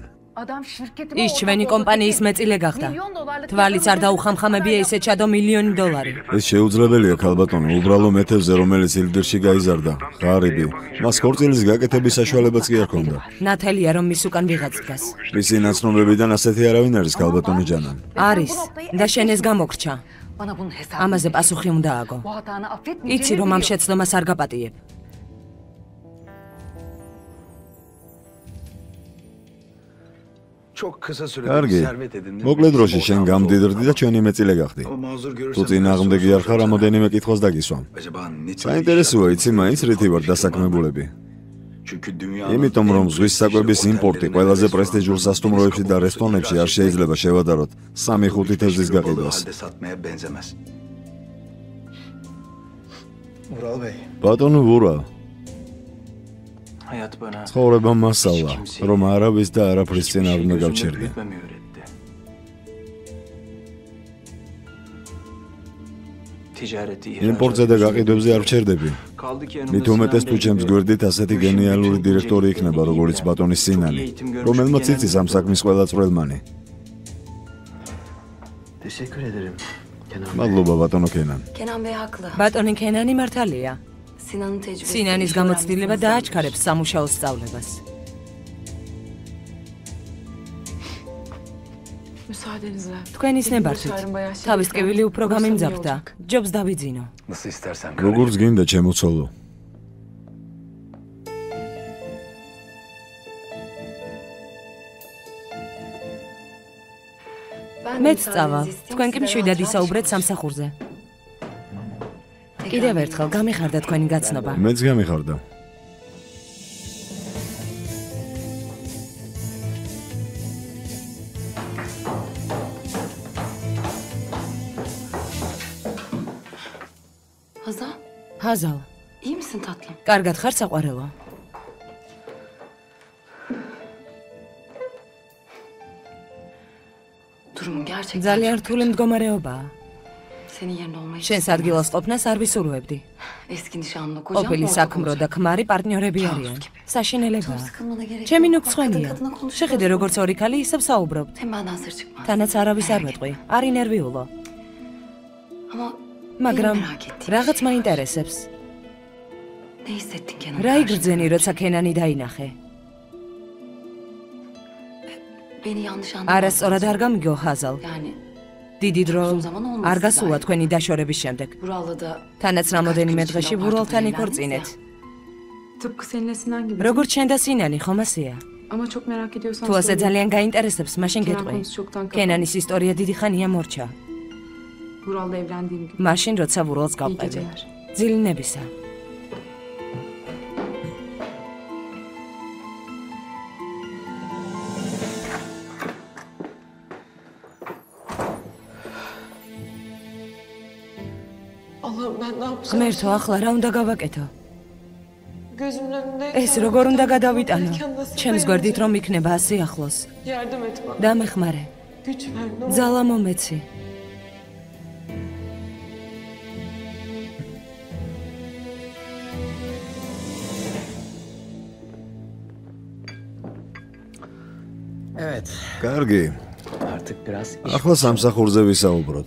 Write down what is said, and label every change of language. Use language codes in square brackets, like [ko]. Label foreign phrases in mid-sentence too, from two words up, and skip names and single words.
[ka] ის ჩვენი კომპანიის მეწილე გახდა. თვალიც არ დაუხამხამებია ისე ჩადო $1,000,000. ეს შეუძლებელია ქალბატონო, უბრალო მეთევზე, რომელიც ილდირში გაიზარდა. ღარიბი. მას ხორცილის გაკეთების საშუალებაც კი არ ჰქონდა. ნათელია, რომ მის უკან ვიღაც დგას. მისი ნაცნობებიდან ასეთი არავინ არის ქალბატონო ჯანან. არის და შენ ეს გამოგრჩა. [tr] Bana bunun hesabını [ka] ამაზე პასუხი უნდა აგო. [tr] Bu hatanı [ka] იცი, affetmeyeceğini რომ ამ biliyorum. შეცდომას არ გაპატიებ. [tr] Çok kısa sürede [ka] კარგი. [tr] bir servet edindin. [ka] მოკლე დროში შენ გამდიდრდი და ჩვენი მეწილე გახდი. [tr] Ama mazur [ka] თუ görürsen წინააღმდეგი არ ხარ, რამოდენიმე კითხვას დაგისვამ. [tr] Acaba ne tür [ka] საინტერესოა, იცი მაინც რითი ვარ დასაქმებულები. [tr] Çünkü dünya [ka] იმიტომ რომ ზღვის საკვების იმპორტი ყველაზე პრესტიჟულ სასტუმროებში და რესტორნებში არ შეიძლება შევადაროთ 3-5 თევზის გაყიდვას. [tr] halde satmaya benzemez. Ural Bey, [ka] ბატონო ვურა, [tr] Hayat bana [ka] ცხოვრება მასალა, რომ არავის და არაფრის წინ არ უნდა gözümde გავჩერდე. [tr] büyütmemeyi öğretti. Ticareti [ka] იმპორტზე და გაყიდვებზე არ ვჩერდები. [tr] Kaldı ki [ka] მით უმეტეს თუ ჩემს გვერდით ასეთი გენიალური დირექტორი იქნება, როგორც ბატონი სინანი, რომელმაც იცის ამ საქმის ყველა წვრილმანი. [tr] Teşekkür ederim Kenan. [ka] მადლობა ბატონო კენან. [tr] Kenan Bey haklı. [ka] ბატონი ქენანი მართალია. [tr] Sinan'ın tecrübesi. [ka] სინანის გამოცდილება დააჩქარებს სამუშაო სწავლებას. Müsaadenizle. თქვენის ნებართვით. თავის ტკივილი უფრო გამიმძაფრდა. ჯობს დავიძინო. [tr] nasıl istersen [ka] როგორც გინდა ჩემოცოლო. Ben მეც წავალ. თქვენ კი მშვიდად ისაუბრეთ სამსახურზე. კიდევ ერთხელ გამიხარდა თქვენი გაცნობა. მეც გამიხარდა. Hazal, ჰაზალ, [tr] iyi misin tatlım? [ka] კარგად ხარ საყვარელო? [tr] Durumun gerçekten [ka] ძალიან çok რთული მდგომარეობაა. [tr] Senin yerinde olmayı [ka] შენს ადგილას ყოფნას არ ვისურვებდი. [tr] Eski nişanlı kocam [ka] ყოფილი orada საქმრო და konuşuyor. ქმარი პარტნიორები არიან. Çok საშინელებაა. [tr] sıkılmana gerek yok. [ka] ჩემი Bak, ნუქცხვენია. [tr] kadın kadına konuşuyor. [ka] შეხედე როგორც ორი ქალი ისევ საუბრობთ. [tr] Hem benden sır çıkmaz. [ka] თანაც არავის არ ვეტყვი. არ ინერვიულო. Ama მაგრამ [tr] benim merak ettiğim [ka] რაღაც şey მაინტერესებს. [tr] Ne hissettin Kenan? [ka] რა იგრძენი, როცა ქენანი დაინახე? [tr] Beni yanlış anlama. [ka] არასწორად არ გამიგო ხაზალ. Yani დიდი დრო [tr] uzun zaman olmasın [ka] არ გასულა daha. თქვენი დაშორების შემდეგ. [tr] Vural'la da [ka] თანაც რამოდენიმე დღეში ვურალთან იქორწინეთ. [tr] Tıpkı senin Sinan gibi. [ka] როგორც შენ და სინანი ხომ ასეა? [tr] Ama çok merak ediyorsan [ka] თუ ასე söyle. ძალიან გაინტერესებს, მაშინ Kenan გეტყვი. [tr] konusu çoktan kapandı. [ka] კენანის ისტორია დიდი ხანია მორჩა. [tr] Vural'la evlendiğim gibi. [ka] მაშინ როცა ვურალს İyi გავყევი. geceler. ძილინებისა. [tr] Allah'ım ben ne yapacağım? [ka] ღმერთო, ახლა რა უნდა გავაკეთო? [tr] Gözümün önünde. [ka] ეს როგორ უნდა გადავიტანო? ჩემს გვერდით რომ იქნება ასე ახლოს. [tr] Yardım et bana. [ka] დამეხმარე. [tr] Güç ver ne olur. [ka] ძალა მომეცი. Evet. კარგი. [tr] Artık biraz iş. [ka] ახლა სამსახურზე ვისაუბროთ.